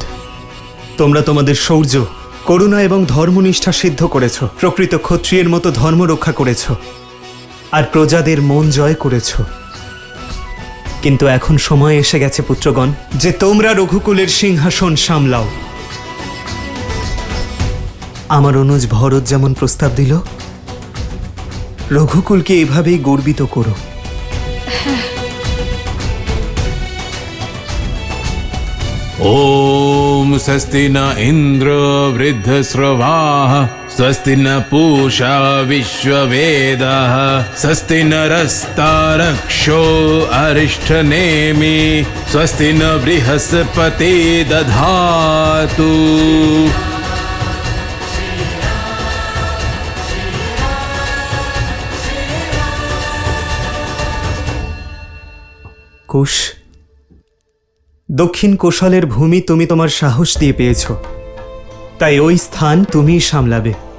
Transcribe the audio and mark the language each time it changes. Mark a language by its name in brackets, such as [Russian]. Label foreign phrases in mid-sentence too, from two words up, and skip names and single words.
[Bangla] তোমরা তোমাদের শৌর্য, করুণা এবং ধর্মনিষ্ঠা সিদ্ধ করেছ, প্রকৃত ক্ষত্রিয়ের মতো ধর্ম রক্ষা করেছ, আর প্রজাদের মন জয় করেছ। কিন্তু এখন সময় এসে গেছে পুত্রগণ, যে তোমরা রঘুকুলের সিংহাসন সামলাও। আমার অনুজ ভরত যেমন প্রস্তাব দিল, রঘুকুলকে এভাবেই গর্বিত করো। [Sanskrit] ॐ स्वस्ति न इन्द्र वृद्धस्रवाः स्वस्ति न पूषा विश्ववेदाः स्वस्ति न रस्तारक्षो अरिष्ठनेमि स्वस्ति न बृहस्पति दधातु। [Bangla] কুশ, দক্ষিণ কোশলের ভূমি তুমি তোমার সাহস দিয়ে পেয়েছ, তাই ওই স্থান তুমিই সামলাবে।